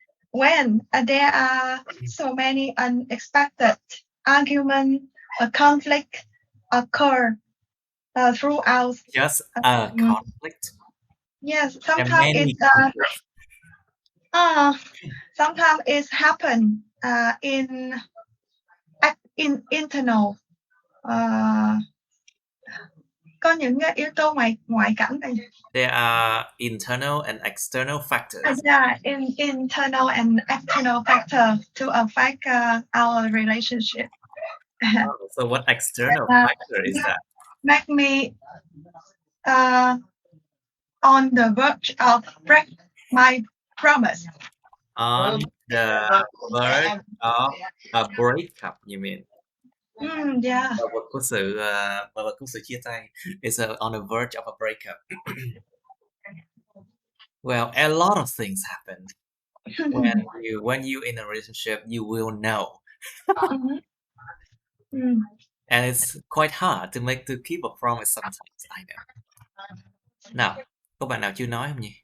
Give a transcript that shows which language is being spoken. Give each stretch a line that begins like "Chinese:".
English: When there are so many unexpected argument or conflict occur throughout. Just a conflict. Yes, sometimes it's happen in internal.
Vietnamese: Có những cái yếu tố ngoại cảnh này.
English: There are internal and external factors. Yeah, internal and external factor to affect our relationship. So what external factor is that? Make me on the verge of break my promise. On the verge of a breakup, you mean? Yeah.
Vietnamese: Có sự chia tay.
English: It's on the verge of a breakup. Well, a lot of things happen. When you in a relationship, you will know. And it's quite hard to keep a promise sometimes, I know.
Vietnamese: Nào, có bạn nào chưa nói không nhỉ?